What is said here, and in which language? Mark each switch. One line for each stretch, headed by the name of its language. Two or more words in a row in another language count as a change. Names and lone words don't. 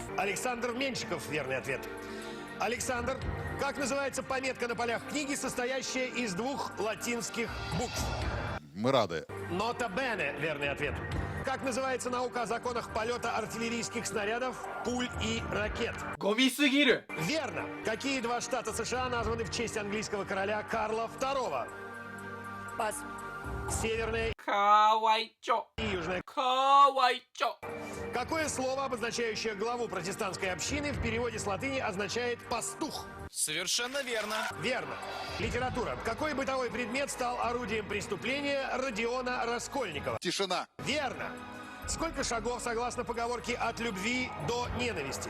Russian: Александр Меньшиков, верный ответ. Александр, как называется пометка на полях книги, состоящая из двух латинских букв? Мы рады.
Latin: Nota bene,
Russian: верный ответ. Как называется наука о законах полета артиллерийских снарядов, пуль и ракет?
Japanese: ゴミすぎる
Russian: Верно. Какие два штата США названы в честь английского короля Карла II? Пас. Северная
Japanese: かわいちょ
Russian: и южная.
Japanese: かわいちょ
Russian: Какое слово, обозначающее главу протестантской общины, в переводе с латыни означает «пастух»? Совершенно верно. Верно. Литература. Какой бытовой предмет стал орудием преступления Родиона Раскольникова? Тишина. Верно. Сколько шагов, согласно поговорке, от любви до ненависти?